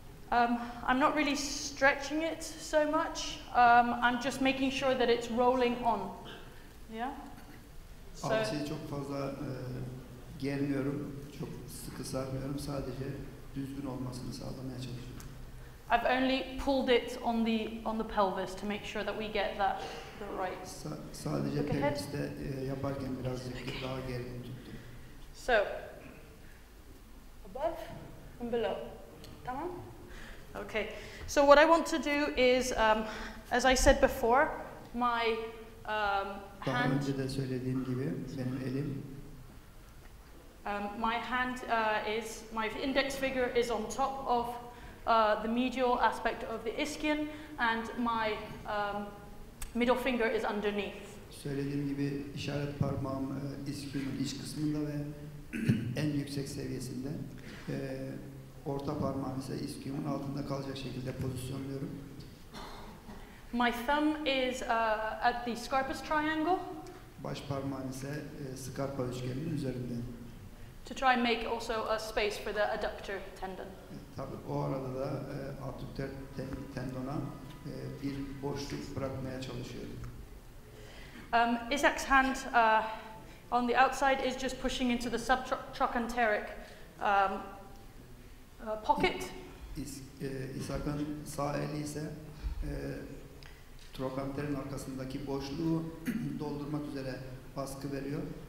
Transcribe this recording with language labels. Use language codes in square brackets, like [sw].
[en] I'm not really stretching it so much. I'm just making sure that it's rolling on. Yeah. So, [tr] alçıyı çok fazla germiyorum, çok sıkı sarmıyorum. Sadece düzgün olmasını sağlamaya çalışıyorum. [en] I've only pulled it on the pelvis to make sure that we get that the right. [tr] Sadece pelviste yaparken birazcık daha gergin tuttum. [en] So, above and below. Tamam? Okay. So what I want to do is, as I said before, my [tr] Daha [en] hand. [tr] önce de söylediğim gibi benim elim. [en] My hand my index finger is on top of the medial aspect of the ischion, and my middle finger is underneath. [tr] Söylediğim gibi işaret parmağım iskionun iç kısmında ve en yüksek seviyesinde. Orta parmağım ise iskionun altında kalacak şekilde pozisyonluyorum. [en] My thumb is at the scarpus triangle. [tr] Baş parmağım ise skarpa üçgeninin üzerinde. [en] To try and make also a space for the adductor tendon. [tr] Tabii o arada da adduktör tendona bir boşluk bırakmaya çalışıyorum. [en] Isaac's hand on the outside is just pushing into the subtrochanteric pocket. [tr] İshak'ın sağ eli ise trochanterin arkasındaki boşluğu doldurmak üzere baskı veriyor.